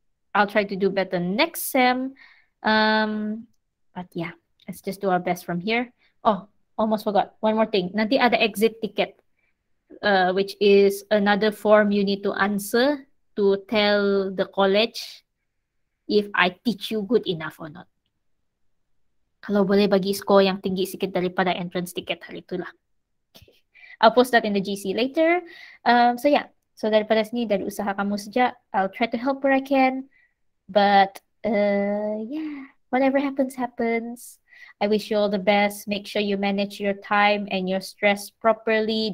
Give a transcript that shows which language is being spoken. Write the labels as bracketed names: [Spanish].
[English] I'll try to do better next sem. But yeah, let's just do our best from here. Oh, almost forgot. One more thing. [Malay] Nanti ada [English] exit ticket, which is another form you need to answer to tell the college if I teach you good enough or not. [Malay] Kalau boleh bagi score yang tinggi sikit daripada entrance ticket hari itulah. [English] I'll post that in the GC later. So yeah, so [Malay] daripada sini, dari usaha kamu saja, [English] I'll try to help where I can. But yeah, whatever happens, happens. I wish you all the best. Make sure you manage your time and your stress properly.